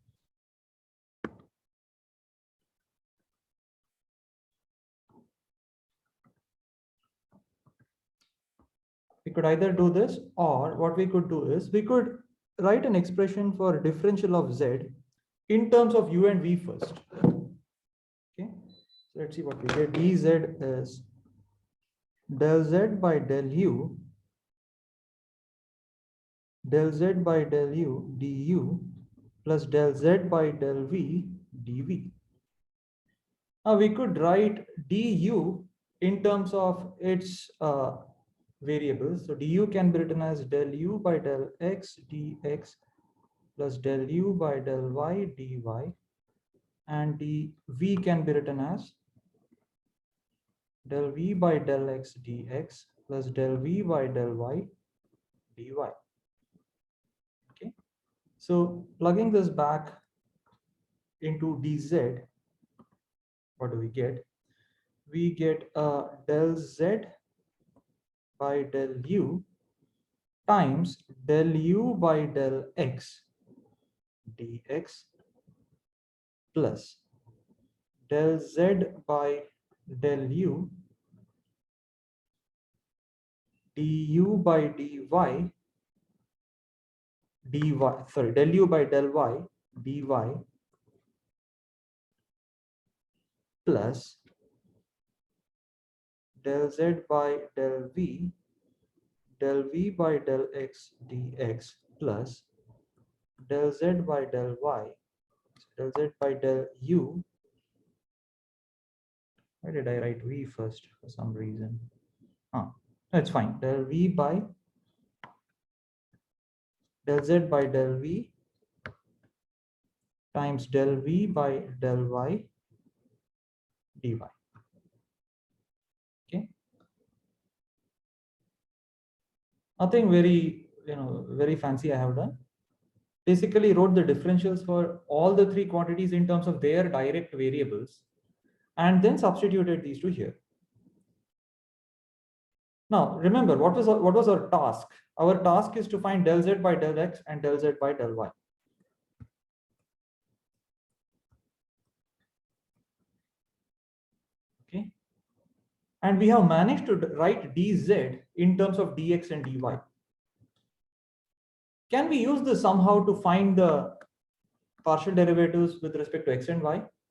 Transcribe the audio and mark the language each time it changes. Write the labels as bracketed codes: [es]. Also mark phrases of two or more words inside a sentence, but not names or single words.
[en] We could either do this, or what we could do is we could write an expression for differential of z in terms of u and v first. Okay, so let's see what we get. Dz is del z by del u by del u du plus del z by del v dv. Now we could write du in terms of its variables. So du can be written as del u by del x dx plus del u by del y dy, and dv can be written as del v by del x dx plus del v by del y dy. Okay, so plugging this back into dz, what do we get? We get del z by del u times del u by del x dx plus del z by del u du by dy sorry, del u by del y dy plus del z by del v by del x dx plus del z by del y, del z by del u. Why did I write v first for some reason? No, it's fine. Del v by del z by del v times del v by del y dy. Okay, nothing very, very fancy I have done. Basically wrote the differentials for all the three quantities in terms of their direct variables, and then substituted these two here. Now remember, what was our task? Our task is to find del z by del x and del z by del y. Okay, and we have managed to write dz in terms of dx and dy. Can we use this somehow to find the partial derivatives with respect to x and y?